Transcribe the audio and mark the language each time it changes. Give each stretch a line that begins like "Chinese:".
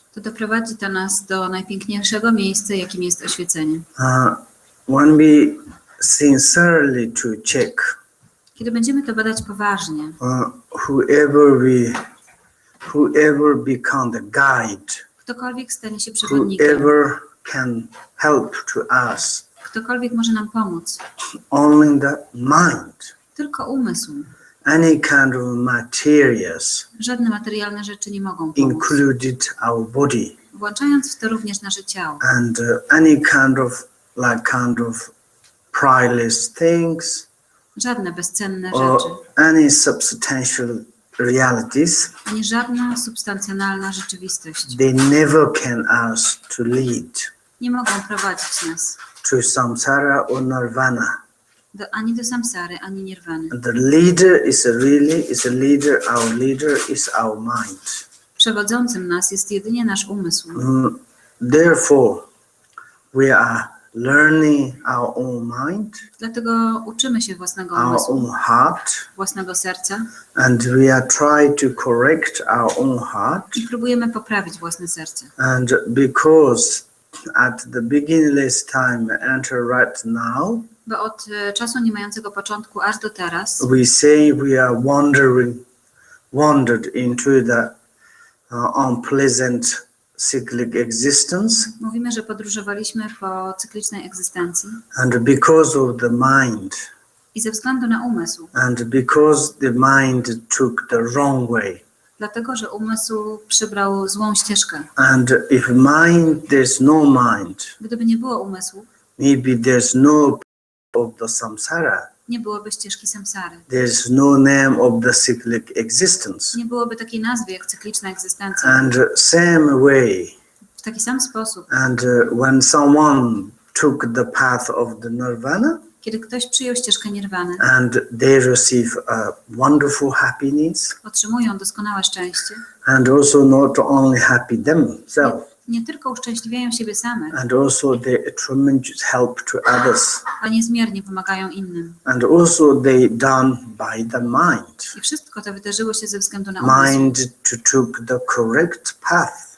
Polish: To doprowadzi to nas do najpiękniejszego miejsca, jakim jest oświecenie.
English: When we sincerely to check,
Polish: kiedy będziemy to badać poważnie,
English: whoever become the guide,
Polish: ktokolwiek stanie się przewodnikiem,
English: whoever can help to us,
Polish: ktokolwiek może nam pomóc,
English: only the mind,
Polish: tylko umysł,
English: any kind of materials,
Polish: Żadne materialne rzeczy nie mogą pomóc,
English: included our body,
Polish: włączając w to również nasze ciało.
English: and any kind of priceless things,
Polish: Żadne bezcenne
English: or
Polish: rzeczy,
English: any substantial realities,
Polish: ani żadna substancjonalna rzeczywistość
English: they never can us to lead
Polish: nie mogą prowadzić nas
English: to samsara or nirvana.
Polish: ani do samsary, ani nirwany.
English: The leader is a leader. Our leader is our mind.
Polish: Przewodzącym nas jest jedynie nasz umysł.
English: Therefore, we are learning our own mind,
Polish: Dlatego uczymy się własnego
English: our
Polish: umysłu,
English: own heart,
Polish: własnego serca
English: and we are trying to correct our own heart.
Polish: i próbujemy poprawić własne serce.
English: And because at the beginningless time enter right now,
Polish: Bo od czasu nie mającego początku aż do teraz
English: we say we are wandered into the unpleasant cyclic existence,
Polish: mówimy, że podróżowaliśmy po cyklicznej egzystencji
English: and because of the mind,
Polish: i ze względu na umysł,
English: and because the mind took the wrong way,
Polish: dlatego, że umysł przybrał złą ścieżkę.
English: and if mind, there's no mind,
Polish: Gdyby nie było umysłu,
English: maybe there's no of the samsara,
Polish: nie byłoby ścieżki samsary.
English: there's no name of the cyclic existence.
Polish: Nie byłoby takiej nazwy jak cykliczna egzystencja.
English: And same way,
Polish: W taki sam sposób,
English: and when someone took the path of the nirvana,
Polish: kiedy ktoś przyjął ścieżkę nirwany,
English: and they receive a wonderful happiness,
Polish: otrzymują doskonałe szczęście,
English: and also not only happy themselves,
Polish: nie tylko uszczęśliwiają siebie same,
English: and also they tremendous help to others,
Polish: a niezmiernie pomagają innym.
English: and also they done by the mind.
Polish: I wszystko to wydarzyło się ze względu na umysł.
English: Mind to took the correct path,